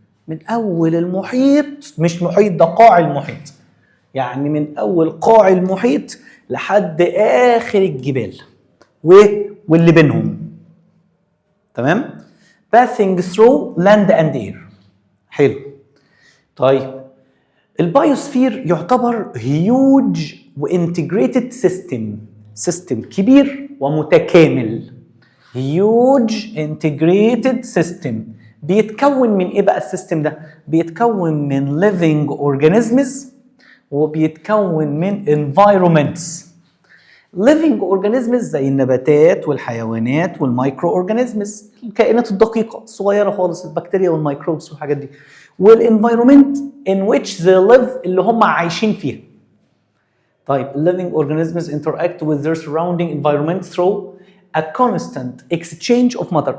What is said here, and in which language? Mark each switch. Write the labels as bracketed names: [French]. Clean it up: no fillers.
[Arabic] من أول المحيط، مش محيط، ده قاع المحيط، يعني من أول قاع المحيط لحد آخر الجبال واللي بينهم. تمام؟ [English] passing through land and air. [Arabic] حلو. طيب البايوسفير يعتبر huge وانتجريتد سيستم كبير ومتكامل. [English] huge integrated system. [Arabic] بيتكون من ايه بقى السيستم ده؟ بيتكون من living organisms وبيتكون من environments. living organisms زي النباتات والحيوانات والمايكرو اورجانيزمز، الكائنات الدقيقه الصغيره خالص، البكتيريا والميكروبس والحاجات دي. [English] والenvironment in which they live [Arabic] اللي هم عايشين فيها. [English] طيب living organisms interact with their surrounding environment through a constant exchange of matter.